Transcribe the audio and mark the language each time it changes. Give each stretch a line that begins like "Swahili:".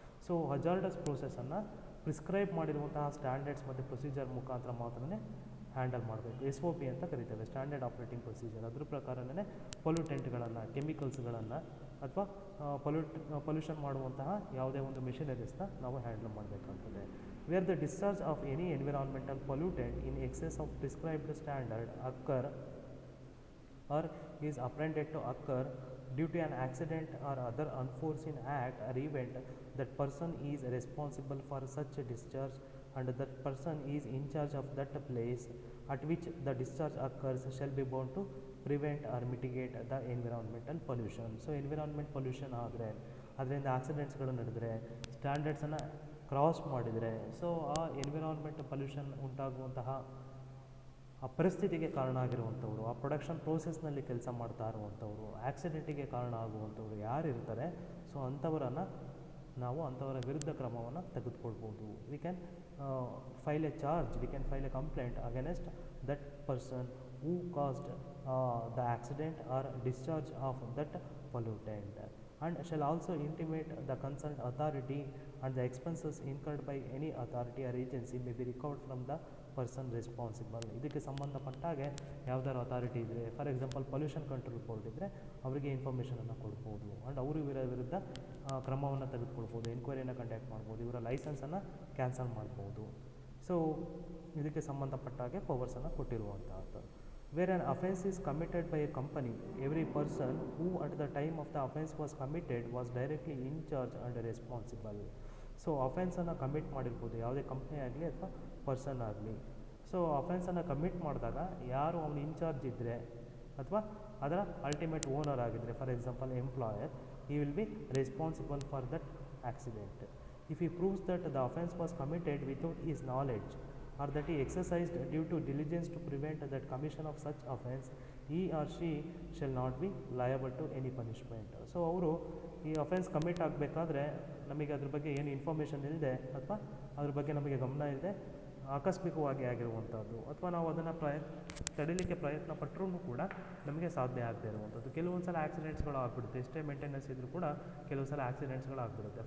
Kannada: So hazardous ಪ್ರೋಸೆಸನ್ನು prescribe ಮಾಡಿರುವಂತಹ standards ಮತ್ತು procedure ಮುಖಾಂತರ ಮಾತ್ರನೇ ಹ್ಯಾಂಡಲ್ ಮಾಡಬೇಕು. SOP ಅಂತ ಕರಿತೇವೆ, ಸ್ಟ್ಯಾಂಡರ್ಡ್ ಆಪ್ರೇಟಿಂಗ್ ಪ್ರೊಸೀಜರ್. ಅದ್ರ ಪ್ರಕಾರನೇ ಪೊಲ್ಯೂಟೆಂಟ್ಗಳನ್ನು, ಕೆಮಿಕಲ್ಸ್ಗಳನ್ನು ಅಥವಾ ಪೊಲ್ಯೂಷನ್ ಮಾಡುವಂತಹ ಯಾವುದೇ ಒಂದು ಮಿಷನರೀಸ್ನ ನಾವು ಹ್ಯಾಂಡಲ್ ಮಾಡಬೇಕಾಗ್ತದೆ.
English: Where the discharge of any environmental pollutant in excess of prescribed standard occur or is apprehended to occur due to an accident or other unforeseen act or event, that person is responsible for such a discharge and that person is in charge of that place at which the discharge occurs shall be bound to prevent or mitigate the environmental pollution.
Kannada: So environment pollution ಆದರೆ, ಅದರಿಂದ ಆಕ್ಸಿಡೆಂಟ್ಸ್ಗಳು ನಡೆದರೆ, ಸ್ಟ್ಯಾಂಡರ್ಡ್ಸನ್ನು cross ಮಾಡಿದರೆ, so ಆ environment pollution ಉಂಟಾಗುವಂತಹ ಆ ಪರಿಸ್ಥಿತಿಗೆ ಕಾರಣ ಆಗಿರುವಂಥವ್ರು, ಆ production ಪ್ರೋಸೆಸ್ನಲ್ಲಿ ಕೆಲಸ ಮಾಡ್ತಾ ಇರುವಂಥವ್ರು, ಆಕ್ಸಿಡೆಂಟಿಗೆ ಕಾರಣ ಆಗುವಂಥವ್ರು ಯಾರಿರ್ತಾರೆ, ಸೊ ಅಂಥವರನ್ನು ನಾವು ಅಂಥವರ ವಿರುದ್ಧ ಕ್ರಮವನ್ನು ತೆಗೆದುಕೊಳ್ಬೋದು.
English: We can file a charge, we can file a complaint against that person who caused the accident or discharge of that pollutant, and shall also intimate the concerned authority, and the expenses incurred by any authority or agency may be recovered from the person responsible.
Kannada: ಇದಕ್ಕೆ ಸಂಬಂಧಪಟ್ಟಾಗೆ ಯಾವ್ದಾದ್ರು authority ಇದ್ದರೆ, for example pollution control board ಇದ್ದರೆ ಅವರಿಗೆ ಇನ್ಫಾರ್ಮೇಷನನ್ನು ಕೊಡ್ಬೋದು and ಅವರು ಇವರ ವಿರುದ್ಧ ಕ್ರಮವನ್ನು ತೆಗೆದುಕೊಳ್ಬೋದು, ಎನ್ಕ್ವೈರಿಯನ್ನು ಕಂಡಕ್ಟ್ ಮಾಡ್ಬೋದು, ಇವರ ಲೈಸೆನ್ಸನ್ನು ಕ್ಯಾನ್ಸಲ್ ಮಾಡ್ಬೋದು. ಸೊ ಇದಕ್ಕೆ ಸಂಬಂಧಪಟ್ಟಾಗೆ ಪವರ್ಸನ್ನು ಕೊಟ್ಟಿರುವಂಥದ್ದು.
English: Where an offence is committed by a company, every person who at the time of the offence was committed was directly in charge and responsible.
Kannada: So ಅಫೆನ್ಸನ್ನು commit ಮಾಡಿರ್ಬೋದು, ಯಾವುದೇ ಕಂಪ್ನಿ ಆಗಲಿ ಅಥವಾ person ಆಗಲಿ. So ಅಫೆನ್ಸನ್ನು commit ಮಾಡಿದಾಗ ಯಾರು ಅವನು incharge ಇದ್ದರೆ ಅಥವಾ ಅದರ ಅಲ್ಟಿಮೇಟ್ ಓನರ್ ಆಗಿದ್ದರೆ, for example employer,
English: he will be responsible for that accident. If he proves that the offence was committed without his knowledge or that he exercised due to diligence to prevent that commission of such offence, he or she shall not be liable to any punishment.
Kannada: So ಅವರು ಈ offence commit ಆಗಬೇಕಾದ್ರೆ ನಮಗೆ ಅದ್ರ ಬಗ್ಗೆ ಏನು information ಇಲ್ಲದೆ ಅಥವಾ ಅದ್ರ ಬಗ್ಗೆ ನಮಗೆ ಗಮನ ಇಲ್ಲದೆ ಆಕಸ್ಮಿಕವಾಗಿ ಆಗಿರುವಂಥದ್ದು, ಅಥವಾ ನಾವು ಅದನ್ನು ತಡೀಲಿಕ್ಕೆ ಪ್ರಯತ್ನ ಪಟ್ಟರೂ ಕೂಡ ನಮಗೆ ಸಾಧ್ಯ ಆಗದೆ ಇರುವಂಥದ್ದು. ಕೆಲವೊಂದು ಸಲ ಆಕ್ಸಿಡೆಂಟ್ಸ್ಗಳು ಆಗಿಬಿಡುತ್ತೆ, ಎಷ್ಟೇ ಮೇಂಟೆನೆನ್ಸ್ ಇದ್ದರೂ ಕೂಡ ಕೆಲವು ಸಲ ಆಕ್ಸಿಡೆಂಟ್ಸ್ಗಳು ಆಗಿಬಿಡುತ್ತೆ.